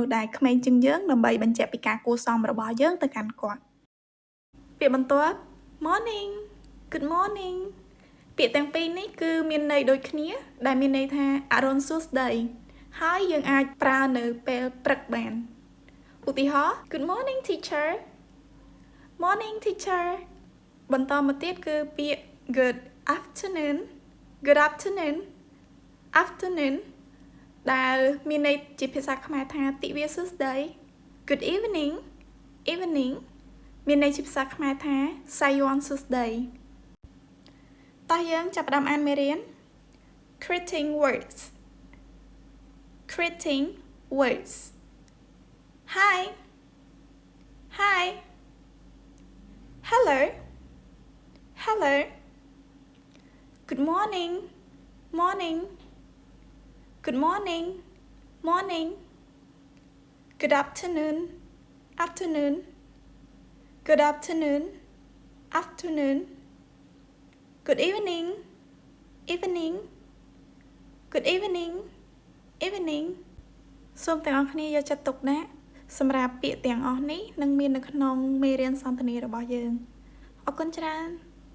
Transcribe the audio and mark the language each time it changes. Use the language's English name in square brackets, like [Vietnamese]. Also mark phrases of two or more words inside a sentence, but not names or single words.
[Khmer] ស្សដែលក្មេងជាងយើងដើម្បីបញ្ជាក់ពីការគួរសមរបស់យើងទៅកាន់គាត់ពាក្យបន្ទាប់ [English] Morning Good morning [Khmer] ពាក្យទាំងពីរនេះគឺមានន័យដូចគ្នាដែលមាន ន័យថាអរុណសួស្តីហើយយើងអាចប្រើនៅពេលព្រឹកបានឧទាហ [English] រណ៍ Good morning teacher Morning teacher [Khmer] បន្តមកទៀតគឺពាក្យ [English] Good afternoon Good afternoon afternoon [Khmer] ដែលមានន័យជាភាសាខ្មែរថាទិវាសួស្តី [English] Good evening evening [Khmer] មានន័យជាភាសាខ្មែរថាសាយ័ន្តសួស្តីតោះយើងចាប់ផ្ដើមអានមេរៀន [English] Greeting words Greeting words Hi Hi Hello Hello Good morning Morning Good morning Morning Good afternoon Afternoon Good afternoon Afternoon Good evening Evening Good evening Evening [Khmer] សូមទាំងអស់គ្នាយកចិត្តទុកដាក់សម្រាប់ពាក្យទាំងអស់នេះនឹងមាននៅក្នុងមេរៀនសន្ទនារបស់យើងអរគុណច្រើន